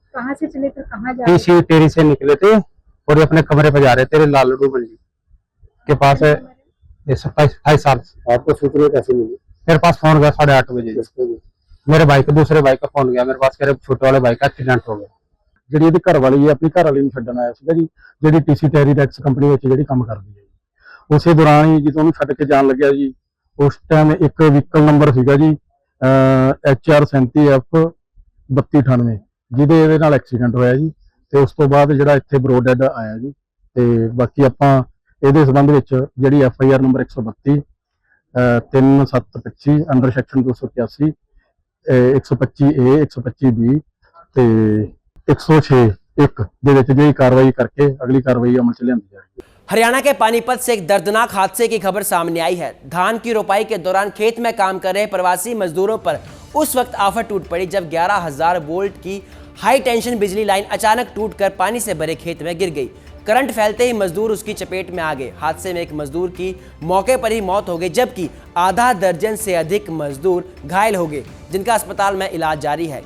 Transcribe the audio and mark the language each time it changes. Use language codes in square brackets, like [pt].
[hi] कहाँ से चले थे, कहाँ जा रहे थे? तीसरी तेरी से निकले थे और ये अपने कमरे पे जा रहे थे, लालडू मंडी के पास है। ये 27 साल। आपको सूचना कैसे मिली? मेरे पास फोन गया 8:30 बजे। मेरे भाई का, दूसरे भाई का फोन गया मेरे पास, कह रहे छोटे वाले भाई का एक्सीडेंट हो गया। [pa] ਜਿਹੜੀ ਇਹਦੀ ਘਰ ਵਾਲੀ ਹੈ, ਆਪਣੀ ਘਰ ਵਾਲੀ ਨੂੰ ਛੱਡਣ ਆਇਆ ਸੀਗਾ ਜੀ, ਜਿਹੜੀ TC ਟੈਰੀਟੈਕਸ ਕੰਪਨੀ ਵਿੱਚ ਜਿਹੜੀ ਕੰਮ ਕਰਦੀ ਹੈ ਜੀ। ਉਸੇ ਦੌਰਾਨ ਹੀ ਜਦੋਂ ਉਹਨੂੰ ਛੱਡ ਕੇ ਜਾਣ ਲੱਗਿਆ ਜੀ, ਉਸ ਟਾਈਮ ਇੱਕ ਵਹੀਕਲ ਨੰਬਰ ਸੀਗਾ ਜੀ HR 37F 3298, ਜਿਹਦੇ ਇਹਦੇ ਨਾਲ ਐਕਸੀਡੈਂਟ ਹੋਇਆ ਜੀ। ਤੇ ਉਸ ਤੋਂ ਬਾਅਦ ਜਿਹੜਾ ਇੱਥੇ ਬਰੋਡੈਡ ਆਇਆ ਜੀ। ਤੇ ਬਾਕੀ ਆਪਾਂ ਇਹਦੇ ਸੰਬੰਧ ਵਿੱਚ ਜਿਹੜੀ FIR number 132 3725 under section 281 125A 125B ਤੇ 106(1) ਦੇ ਵਿੱਚ ਜਿਹੜੀ ਕਾਰਵਾਈ ਕਰਕੇ ਅਗਲੀ ਕਾਰਵਾਈ ਅਮਲ ਚ ਲਿਆਂਦੀ ਜਾਏਗੀ। [hi] हरियाणा के पानीपत से एक दर्दनाक हादसे की खबर सामने आई है। धान की रोपाई के दौरान खेत में काम कर रहे प्रवासी मजदूरों पर उस वक्त आफत टूट पड़ी जब 11,000 वोल्ट की हाई टेंशन बिजली लाइन अचानक टूटकर पानी से भरे खेत में गिर गई। करंट फैलते ही मजदूर उसकी चपेट में आ गए। हादसे में एक मजदूर की मौके पर ही मौत हो गई, जबकि आधा दर्जन से अधिक मजदूर घायल हो गए, जिनका अस्पताल में इलाज जारी है।